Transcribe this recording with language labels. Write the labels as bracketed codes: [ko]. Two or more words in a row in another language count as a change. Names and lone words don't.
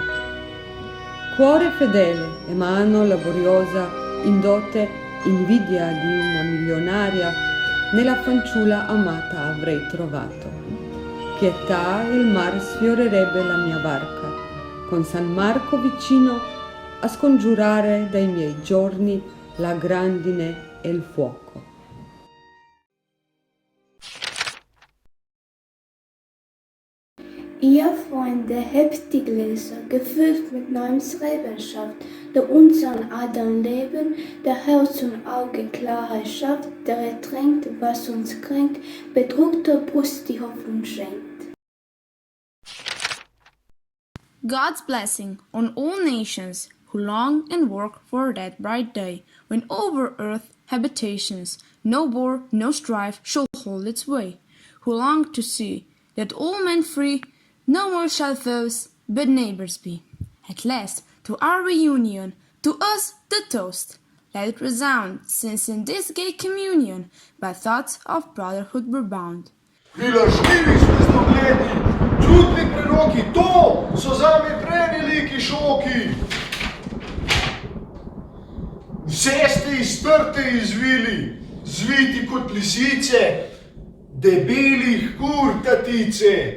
[it] Cuore fedele e mano laboriosa, indotte invidia di una milionaria, nella fanciulla amata avrei trovato. Pietà il mar sfiorerebbe la mia barca, con San Marco vicino a scongiurare dai miei giorni la grandine e il fuoco. [de] Ihr Freunde, hebt die Gläser, gefüllt mit neuem Schreibenschaft, der unseren Adern Leben, der Herz und Augen Klarheit schafft, der ertränkt, was uns kränkt, bedruckter Brust die Hoffnung schenkt. [en] God's blessing on all nations who long and work for that bright day, when over earth habitations no war, no strife shall hold its way, who long to see that all men free, no more shall foes but neighbors be. At last, to our reunion, to us the toast, let it resound, since in this gay communion by thoughts of brotherhood we're bound. [sl] Prilašljivi zvezdogledi, čudni preroki, to so zame preveliki šoki. Vse ste iztrte izvili, zviti kot lisice, debelih kur tatice.